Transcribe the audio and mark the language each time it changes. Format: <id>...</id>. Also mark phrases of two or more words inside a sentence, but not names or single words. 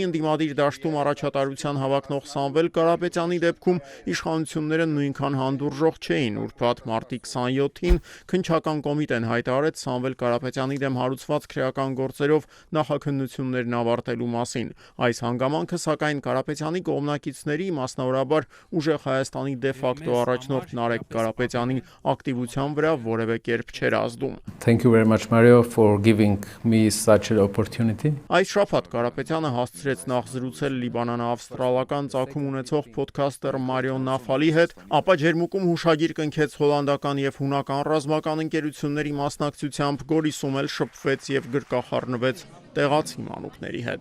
<hy>ընդդիմադիր դաշտում առաջատարության հավակնող Սամվել Կարապետյանի դեպքում իշխանությունները նույնքան հանդուրժող չէին։ Ուրբաթ մարտի 27-ին քննչական կոմիտեն հայտարարեց Սամվել Կարապետյանի դեմ հարուցված քրեական գործերով նախաքննություններն ավարտելու մասին։ Այս հանգամանքը սակայն Կարապետյանի կողմնակիցների, մասնավորաբար ուժեղ Հայաստանի դե ֆակտո առաջնորդ Նարեկ Կարապետյանի ակտիվության վրա որևէ կերպ չէր ազդում։</hy> <en>Thank you very much Mario for giving me such an opportunity.</en> <hy>Այս շաբաթ Կարապետյանը հասցրեց նախ զրուցել լիբանանա-ավստրալական ծագում ունեցող փոդքասթեր Մարիո Նաֆալի հետ, ապա ջերմուկում հուշագիր կնքեց հոլանդական եւ հունական ռազմական ընկերությունների մասնակցությամբ, Գորիսում էլ շփվեց եւ գրկախառնվեց տեղացի մանուկների հետ։</hy>